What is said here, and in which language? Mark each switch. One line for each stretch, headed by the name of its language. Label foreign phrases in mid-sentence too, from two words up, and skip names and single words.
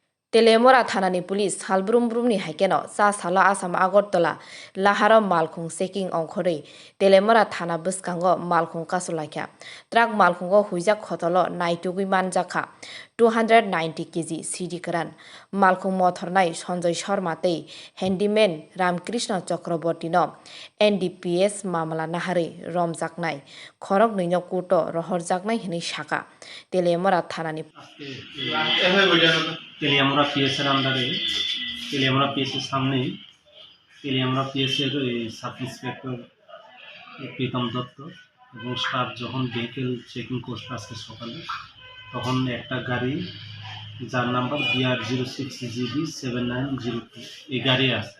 Kok Borok: तेलेमरा थानानि पुलिस हालब्रुमब्रुमनि हाइकेनाव सा साला आसाम आगरतला लाहाराव मालखुं चेकिं अंखरै तेलेमरा थाना बसकांगो मालखुं कासुलाख्या ट्राक मालखुंगो हुइजाक खतलो नाइटुगुइ मानजाखा 290 केजी सिडि करान मालखुं मथरनाय सञ्जय शर्मा तै हेन्डिमेन रामकृष्ण चक्रवर्ती न एनडिपिएस मामला नाहारै रमजाकनाय खरक नैनो कुटो रहरजाकनाय हिनै शाखा तेलेमरा थानानि
Bangla: তেলিয়ামরা পিএসের আন্ডারে তেলিয়ামরা পিএসের সামনে তেলিয়ামরা পিএসের
English: sub inspector
Bangla: প্রীতম দত্ত এবং স্টাফ যখন
English: vehicle checking
Bangla: করতে আসছে সকালে, তখন একটা গাড়ি যার নাম্বার BR06GB 7902 এই গাড়ি আসে।